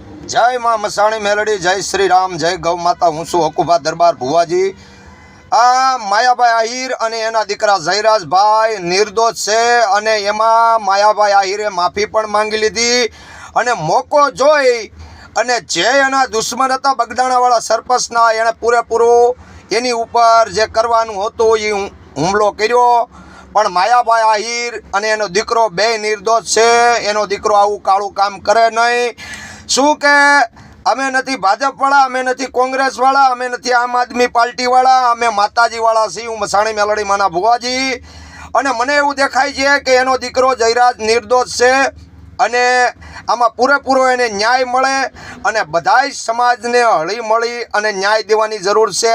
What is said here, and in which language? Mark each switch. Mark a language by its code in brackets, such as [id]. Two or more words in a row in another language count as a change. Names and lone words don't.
[hi] जय मां मसाणी मेलडी, जय श्री राम, जय गौ माता। [gu] હું છું હકુભા દરબાર ભુવાજી। આ માયાભાઈ આહિર અને એના દીકરા જયરાજભાઈ નિર્દોષ છે અને એમાં માયાભાઈ આહિરે માફી પણ માંગી લીધી અને મોકો જોઈ અને જે એના દુશ્મન હતા બગદાણાવાળા સરપંચના એણે પૂરેપૂરો એની ઉપર જે કરવાનું હતું એ હુમલો કર્યો। પણ માયાભાઈ આહિર અને એનો દીકરો બે નિર્દોષ છે। એનો દીકરો આવું કાળું કામ કરે નહીં। શું કે અમે નથી ભાજપવાળા, અમે નથી કોંગ્રેસવાળા, અમે નથી આમ આદમી પાર્ટીવાળા, અમે માતાજીવાળા છીએ। હું મસાણી મેલડી માના ભુવાજી અને મને એવું દેખાય છે કે એનો દીકરો જયરાજ નિર્દોષ છે અને આમાં પૂરેપૂરો એને ન્યાય મળે અને બધાય સમાજને હળી મળી અને ન્યાય દેવાની જરૂર છે।